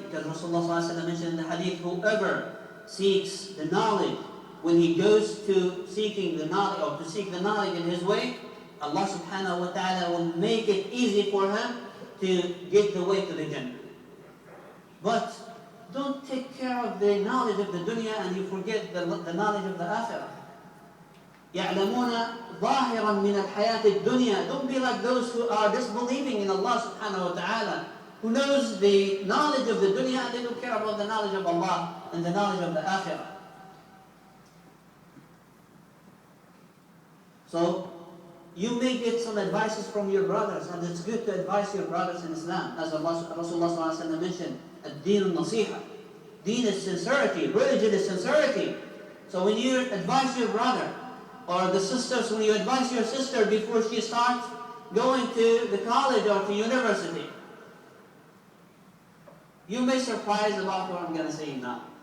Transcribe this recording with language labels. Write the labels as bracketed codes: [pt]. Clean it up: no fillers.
[en] Because Rasulullah ﷺ mentioned in the hadith, whoever seeks the knowledge, when he goes to seeking the knowledge or to seek the knowledge in his way, Allah subhanahu wa ta'ala will make it easy for him to get the way to the Jannah. But don't take care of the knowledge of the dunya and you forget the knowledge of the akhirah. [ar] يعلمون ظاهرا من الحياة الدنيا. [en] Don't be like those who are disbelieving in Allah subhanahu wa ta'ala, who knows the knowledge of the dunya and they don't care about the knowledge of Allah and the knowledge of the akhirah. So you may get some advices from your brothers, and it's good to advise your brothers in Islam. As Rasulullah ﷺ mentioned, [ar] الدين النصيحة. [en] Deen is sincerity, religion is sincerity. So when you advise your brother, or the sisters, when you advise your sister before she starts going to the college or to university. You may be surprised about what I'm going to say now.